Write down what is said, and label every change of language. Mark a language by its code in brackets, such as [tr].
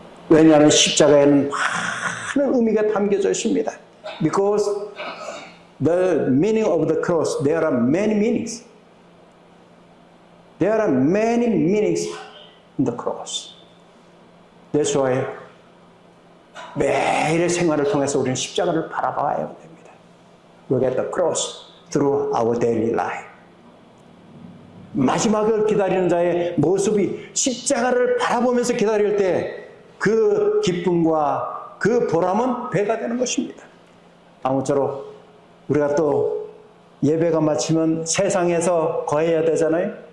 [ko] 왜냐하면 십자가에는 많은 의미가 담겨져 있습니다. [en] Because the meaning of the cross, there are many meanings. There are many meanings in the cross. That's why [ko] 매일의 생활을 통해서 우리는 십자가를 바라봐야 됩니다. [en] Look at the cross through our daily life. [ko] 마지막을 기다리는 자의 모습이 십자가를 바라보면서 기다릴 때 그 기쁨과 그 보람은 배가 되는 것입니다. 아무쪼록 우리가 또 예배가 마치면 세상에서 거해야 되잖아요.